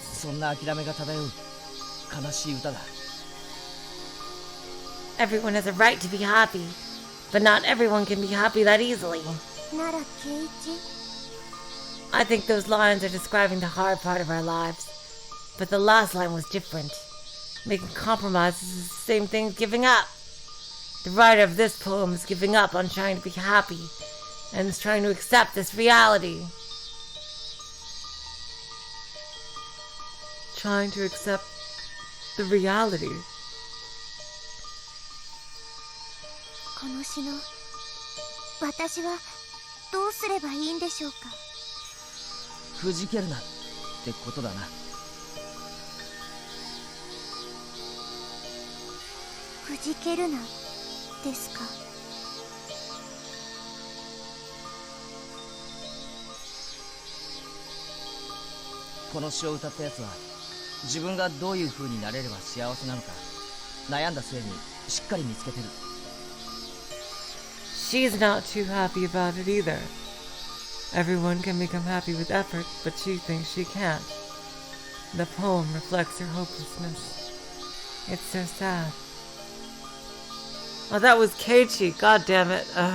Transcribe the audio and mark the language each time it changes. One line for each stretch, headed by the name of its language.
Japanese: そんな諦めが漂う悲しい歌だ。
English: Everyone has a right to be happy, but not everyone can be happy that easily.
Japanese: なら圭一？
English: I think those lines are describing the hard part of our lives, but the last line was different. Making compromises is the same thing as giving up. The writer of this poem is giving up on trying to be happy, and is trying to accept this reality. trying to accept the reality.
Japanese: この詩の私はどうすればいいんでしょうか。くじけるなってことだな。くじけるなですか。この詩を歌ったやつは自分がどういう風になれれば幸せなのか悩んだ末にしっかり見つけてる。
English: She's not too happy about it either. Everyone can become happy with effort, but she thinks she can't. The poem reflects her hopelessness. It's so sad. Oh, that was Keiichi. God damn it.